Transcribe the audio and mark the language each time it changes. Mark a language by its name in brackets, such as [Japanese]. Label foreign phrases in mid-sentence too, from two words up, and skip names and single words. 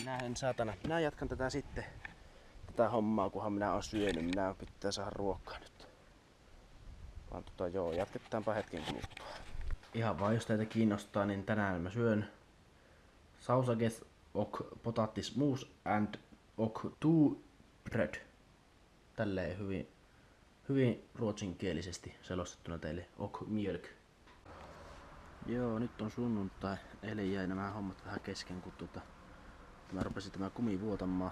[Finnish] Minä jatkan tätä sitten, tätä hommaa, kunhan minä oon syönyt. Minä pitää saada ruokaa nyt. Vaan joo, jatketaanpa hetken kuluttua. Ihan vaan jos teitä kiinnostaa, niin tänään mä syön [Swedish] sausages och potatismos [English] and och two bread. [Finnish] Tälleen hyvin ruotsinkielisesti selostettuna teille. [Swedish] Och mjölk. [Finnish] Joo, nyt on sunnuntai. Eilen jäi nämä hommat vähän kesken, kun mä rupesin tämä kumi vuotamaan.